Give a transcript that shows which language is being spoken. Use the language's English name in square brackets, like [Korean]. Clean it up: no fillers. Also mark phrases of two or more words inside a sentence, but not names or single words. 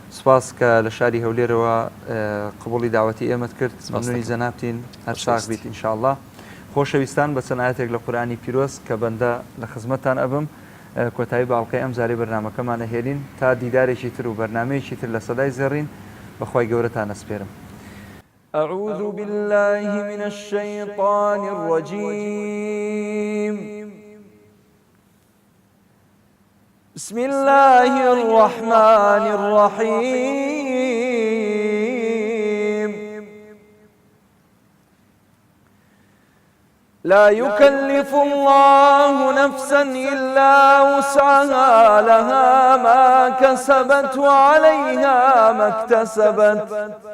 [Central Kurdish] سپاس کە لە شاری هەولێرەوە قبوڵی داوەتی ئێمەت کرد مەمنونی جەنابتین هەر چاک بیت ئینشاءالله خۆشەویستان بە چەند ئاەتێک لە قورئانی پیرۆز کە بەندە لە خزمەتتان ئەبم کۆتایی باڵقەی ئەم زارەی بەرنامەکەمانە هێرین تا دیدارێکی تر و بەرنامەیەکی تر لە سەدای زێڕین بەخوای گەورەتان ئەسپێرم [Arabic] أعوذ بالله من الشيطان الرجيم بسم الله الرحمن الرحيم لا يكلف الله نفسا إلا وسعها، لها ما كسبت وعليها ما اكتسبت.